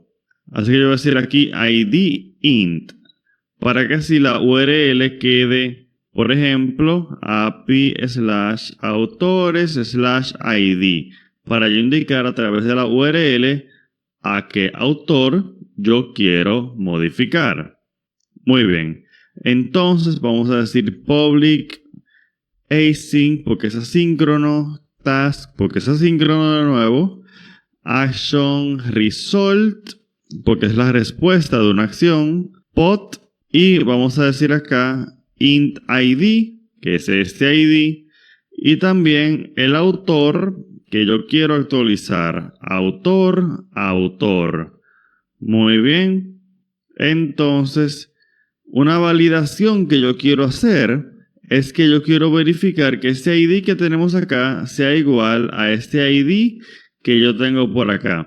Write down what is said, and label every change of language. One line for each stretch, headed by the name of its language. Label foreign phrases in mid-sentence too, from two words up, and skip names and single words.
Spanish: Así que yo voy a decir aquí
English: ID int,
Spanish: para que así la URL quede, por ejemplo, api/autores/id, para yo indicar a través de la URL a qué autor yo quiero modificar. Muy bien. Entonces vamos a decir
English: public async
Spanish: porque es asíncrono, task porque es asíncrono de nuevo,
English: action result
Spanish: porque es la respuesta de una acción, pot, y vamos a decir acá int id, que es este id, y también el autor que yo quiero actualizar, autor. Muy bien. Entonces, una validación que yo quiero hacer es que yo quiero verificar que este ID que tenemos acá sea igual a este ID que yo tengo por acá.